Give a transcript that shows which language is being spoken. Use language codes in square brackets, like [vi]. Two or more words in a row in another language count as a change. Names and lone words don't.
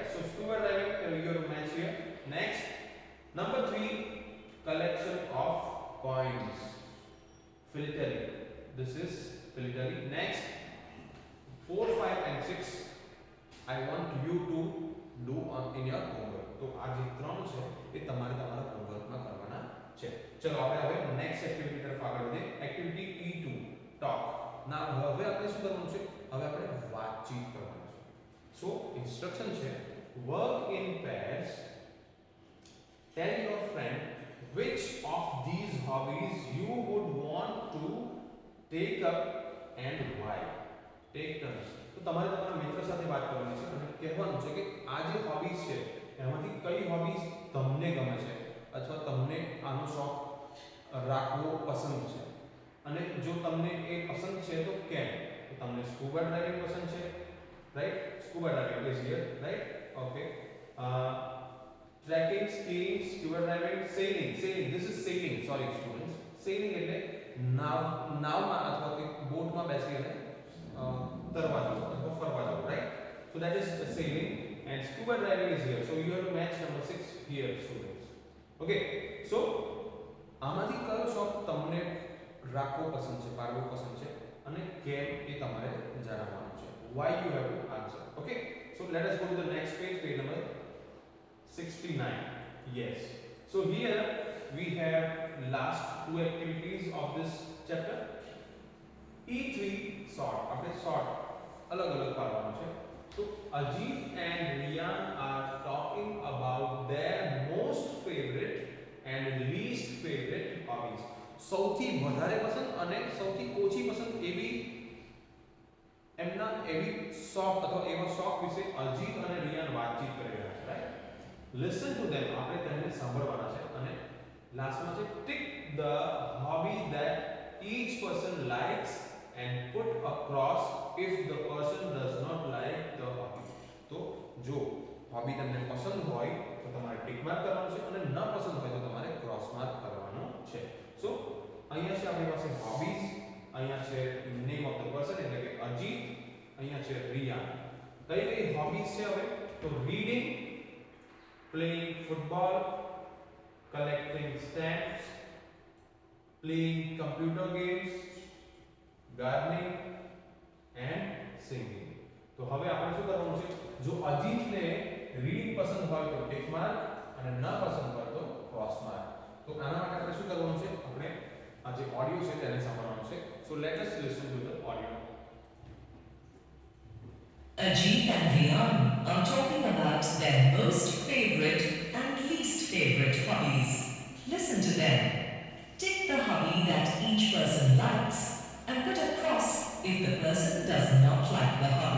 [en] So scuba diving, you have to match here. Next, number three, collection of coins. Philately. This is philately. Next, 4, 5 and 6. I want you to do in your homework. [gu] તો આ જે ત્રણ છે એ તમારે તમારા હોમવર્કમાં કરવાના છે. ચલો આપણે હવે [en] next activity [gu] તરફ આગળ વધીએ. [en] Activity E2 talk. [gu] ના હવે આપણે શું કરવાનું છે? હવે આપણે વાતચીત કરવાની છે. [en] So instruction [gu] છે [en] work in pairs. Tell your friend which of these hobbies you would want to take up and why. Take turns. [gu] તો તમારે તમારા મિત્ર સાથે વાત કરવાની છે અને કહેવાનું છે કે આ જે હોબીઝ છે એમાંથી કઈ હોબીઝ તમને ગમે છે અથવા તમને આનો શોખ રાખવો પસંદ છે અને જો તમને એ પસંદ છે તો કેમ. તો તમને [en] scuba diving [gu] પસંદ છે, [en] Right? Scuba diving is here, right? Okay. Trekking, skiing, scuba diving, sailing. This is sailing. Sorry students. Sailing [gu] એટલે નાવમાં અથવા કે બોટમાં બેસીને તરવા જવું અથવા ફરવા જવું, [en] right? So that is sailing and scuba diving is here. So you have to match number 6 here, students. Okay. [gu] So આમાંથી કયો શોખ તમને રાખવો પસંદ છે, પાળવો પસંદ છે અને કેમ એ તમારે જણાવવાનું છે. [en] Why you have to answer. Okay. So let us go to the next page, page number 69. Yes. So here we have last two activities of this chapter. E3 short. [gu] આપણે short અલગ અલગ પાડવાનું છે. [en] So Ajit and Riyan are talking about their most favorite and least favorite hobbies. [gu] સૌથી વધારે પસંદ અને સૌથી ઓછી પસંદ એવી એમના એવી શોખ અથવા એવા શોખ વિશે અજીત અને રિયાન વાતચીત કરી રહ્યા છે, રાઈટ? [en] Listen to them. [gu] આપણે તેમને સાંભળવાના છે અને લાસ્ટમાં છે [en] tick the hobby that each person likes and put a cross if the person does not like the hobby. [gu] તો જો હોબી તમને પસંદ હોય તો તમારે ટિક માર્ક કરવાનું છે અને ન પસંદ હોય તો તમારે ક્રોસ માર્ક કરવાનું છે. સો અહીંયા છે આપણી પાસે હોબીઝ, અહીંયા છે [en] name of the person [gu] એટલે કે અજીત, અહીંયા છે રિયા. કઈ કઈ હોબીઝ છે હવે? તો રીડિંગ, [en] playing football, collecting stamps, playing computer games, gardening and singing. [gu] તો હવે આપણે શું કરવાનું છે? જો અજીતને રીડિંગ પસંદ હોય તો ટિક માર્ક અને ન પસંદ હોય તો ક્રોસ માર્ક. તો આના માટે આપણે શું કરવાનું છે? આપણે આ જે ઓડિયો છે તેને સાંભળવાનું છે. [en] So let us listen to the audio. Ajit and Rian are talking about their most favorite and least favorite hobbies. Listen to them. Tick the hobby that each person likes and put a cross if the person does not like the hobby.